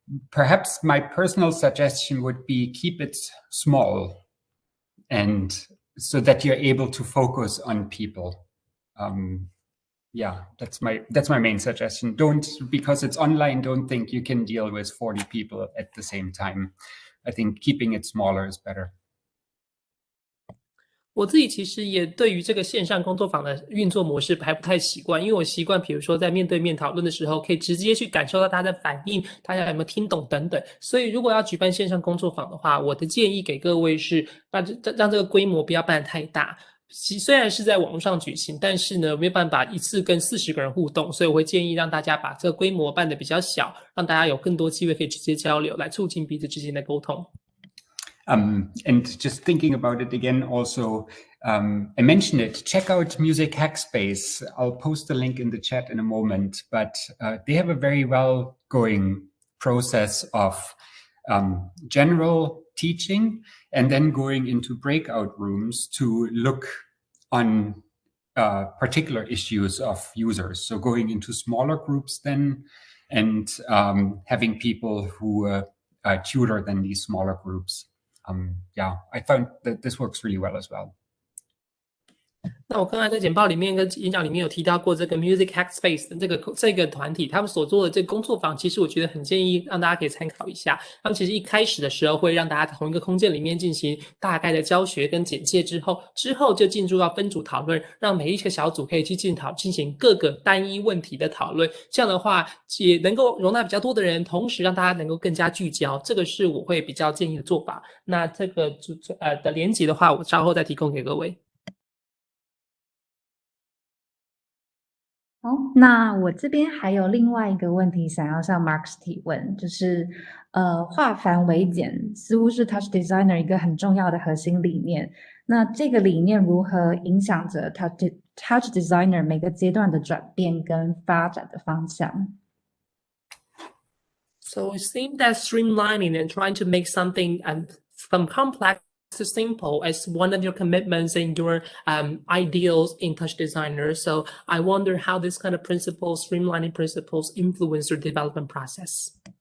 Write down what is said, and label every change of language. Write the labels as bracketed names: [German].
[English] Perhaps my personal suggestion would be keep it small, and so that you're able to focus on people. Yeah, that's my main suggestion. Don't, because it's online, don't think you can deal with 40 people at the same time. I think keeping it smaller is better. [Chinese] 我自己其实也对于这个线上工作坊的运作模式还不太习惯，因为我习惯比如说在面对面讨论的时候，可以直接去感受到大家的反应，大家有没有听懂等等。所以如果要举办线上工作坊的话，我的建议给各位是让这个规模不要办得太大。虽然是在网络上举行，但是呢没有办法一次跟40个人互动，所以我会建议让大家把这个规模办得比较小，让大家有更多机会可以直接交流，来促进彼此之间的沟通。 [English] And just thinking about it again, also, I mentioned it, check out Music Hackspace. I'll post the link in the chat in a moment, but they have a very well going process of general teaching and then going into breakout rooms to look on particular issues of users. So going into smaller groups then, and having people who tutor then these smaller groups. Yeah, I found that this works really well as well. [Chinese] 那我刚才在简报里面跟演讲里面有提到过这个 Music Hackspace 的这个团体，他们所做的这个工作坊，其实我觉得很建议让大家可以参考一下。他们其实一开始的时候会让大家在同一个空间里面进行大概的教学跟简介之后就进入到分组讨论，让每一个小组可以去进行各个单一问题的讨论。这样的话也能够容纳比较多的人，同时让大家能够更加聚焦。这个是我会比较建议的做法。那这个的连结的话，我稍后再提供给各位。好，那我这边还有另外一个问题想要向 Markus 提问，就是化繁为简似乎是 TouchDesigner 一个很重要的核心理念。那这个理念如何影响着 TouchDesigner 每个阶段的转变跟发展的方向？ [English] So it seems that streamlining and trying to make something from complex to simple as one of your commitments and your ideals in TouchDesigner. So I wonder how this kind of principles, streamlining principles, influence your development process.